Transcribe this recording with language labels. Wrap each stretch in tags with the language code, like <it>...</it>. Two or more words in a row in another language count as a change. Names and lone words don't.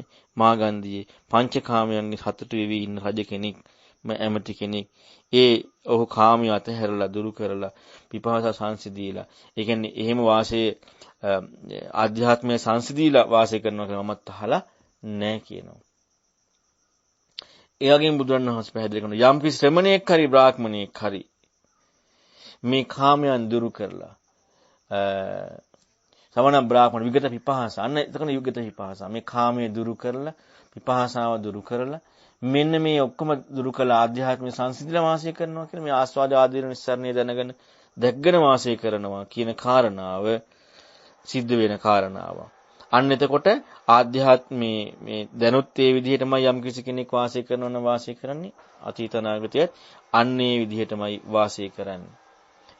<si>මාගන්ධියේ පංචකාමයන්ගේ සතුටු වෙවි ඉන්න රජ කෙනෙක් ඇමති කෙනෙක් ඔහු කාමිය අතහැරලා දුරු කරලා පිපාසා සංසිඳීලා ඒ කියන්නේ එහෙම වාසයේ ආධ්‍යාත්මයේ සංසිඳීලා වාසය කරනවා කියලා මමත් අහලා නැහැ කියනවා. ඒ වගේම බුදුරණවහන්සේ පැහැදිලි කරනවා යම් කිසි ශ්‍රමණයෙක් හරි බ්‍රාහ්මණයෙක් හරි මේ කාමයන් දුරු කරලා</si> <pi>සමන බ්‍රාහ්මණ විගත පිපාස</pi> <si>අන්න එතකන</si> <pi>විගත පිපාස</pi> <si>මේ කාමයේ දුරු කරලා පිපාසාව දුරු කරලා මෙන්න මේ ඔක්කොම දුරු කළා ආධ්‍යාත්මික සංසිඳිලා වාසය කරනවා කියලා මේ ආස්වාද ආදීන නිස්සාරණය දැනගෙන දැක්ගෙන වාසය කරනවා කියන කාරණාව සිද්ධ වෙන කාරණාව. අන්න එතකොට ආධ්‍යාත්මී මේ දැනුත් ඒ විදිහටමයි යම් කිසි කෙනෙක් වාසය කරනවා නම් වාසය කරන්නේ අතීත අනාගතයත් අන්න ඒ විදිහටමයි වාසය කරන්නේ.</si>